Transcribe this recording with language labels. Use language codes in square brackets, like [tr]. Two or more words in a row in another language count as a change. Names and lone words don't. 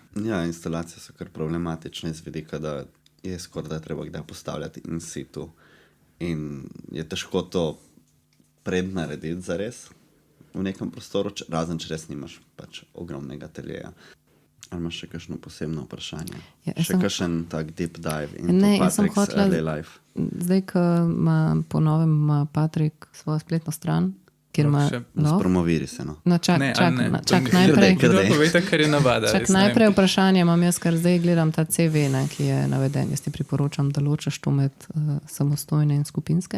[sl] Ja, instalacije so kar problematične iz vidika, da je skoraj da treba kdaj postavljati [la] in situ [sl] in je težko to prednarediti zares v nekem prostoru, razen če res nimaš pač ogromnega ateljeja. Ali imaš še kakšno posebno vprašanje? Ja, še kakšen tak [en] deep dive into [sl] Ne, jaz sem Patrick's hotela- [en] early life? [sl] Zdaj, ko po novem ima Patrik svojo spletno stran, kjer ima Še Spromoviri se, no. No, čak Kar najprej. dej. Kdo povejte, kar je navada. Čak jaz ne vem. najprej vprašanje imam jaz, ker zdaj gledam ta CV, ne, ki je naveden. Jaz ti priporočam, da ločaš to med samostojne in skupinske.